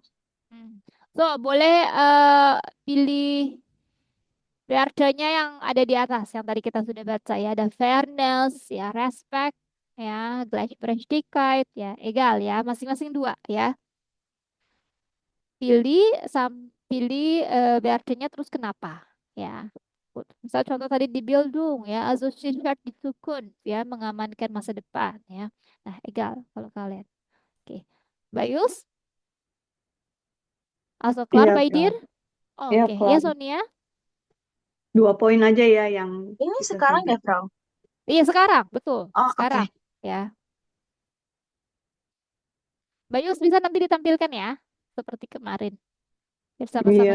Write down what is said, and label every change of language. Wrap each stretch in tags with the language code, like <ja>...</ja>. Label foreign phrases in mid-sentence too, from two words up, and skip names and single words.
<id>So, boleh pilih wordenya yang ada di atas, yang tadi kita sudah baca, ya. Ada fairness, ya, respect, ya, Gleichberechtigkeit, ya, egal, ya, masing-masing dua, ya. Pilih wordenya terus kenapa, ya. Gut. Misal contoh tadi di Bildung, ya,</id> <de>also sichert die Zukunft,</de> <id>ya, mengamankan masa depan, ya. Nah, egal kalau kalian. Oke. Bayus,</id> <de>also klar Iya, by dir?</de> <id>Kak. Oh, Iya, oke. Ya, Kak. Sonia? 2 poin aja ya yang Ini kita sekarang ya, sampaikan. Frau? Iya, sekarang, betul. Oh, Sekarang, oke. ya. Bayus bisa nanti ditampilkan, ya, seperti kemarin. Biar sama-sama</id>